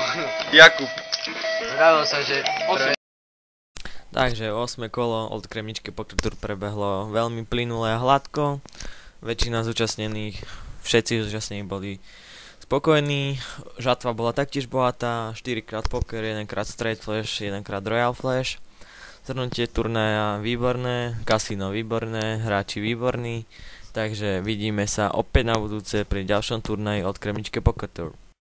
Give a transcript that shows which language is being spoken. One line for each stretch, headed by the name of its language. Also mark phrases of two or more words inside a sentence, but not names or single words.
Slovak: Jakub. Vravil sa, že... Takže 8. kolo od Kremničky Poker Tour prebehlo veľmi plynule a hladko. Väčšina zúčastnených, všetci zúčastnení boli spokojní. Žatva bola taktiež bohatá, 4x poker, 1x
English: straight flash,
Slovak: 1x
English: royal flash.
Slovak: Zhrnutie turnaja výborné, kasíno výborné, hráči výborní. Takže vidíme sa opäť na budúce pri ďalšom turnaji od Kremničky Poker Tour.